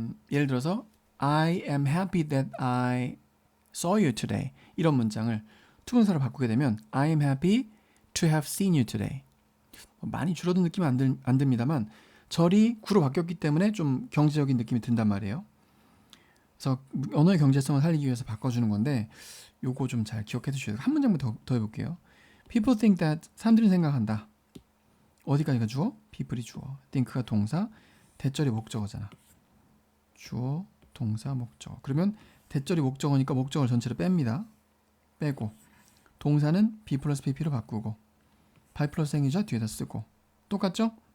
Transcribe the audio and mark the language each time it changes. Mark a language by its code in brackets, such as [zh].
[ko] 예를 들어서 [en] I am happy that I saw you today [ko] 이런 문장을 투문사로 바꾸게 되면 [en] I am happy to have seen you today [ko] 많이 줄어든 느낌은 안 듭니다만 절이 구로 바뀌었기 때문에 좀 경제적인 느낌이 든단 말이에요. 그래서 언어의 경제성을 살리기 위해서 바꿔주는 건데 요거 좀 잘 기억해 두셔야 돼요. 한 문장만 더 해볼게요. [en] People think that [ko] 사람들은 생각한다. 어디까지가 주어? people이 주어. think가 동사, 대절이 목적어잖아. 주어, 동사, 목적어. 그러면 대절이 목적어니까 목적어를 전체로 뺍니다. 빼고 동사는 be 플러스 pp로 바꾸고 by 플러스 행위자 뒤에다 쓰고 똑같죠?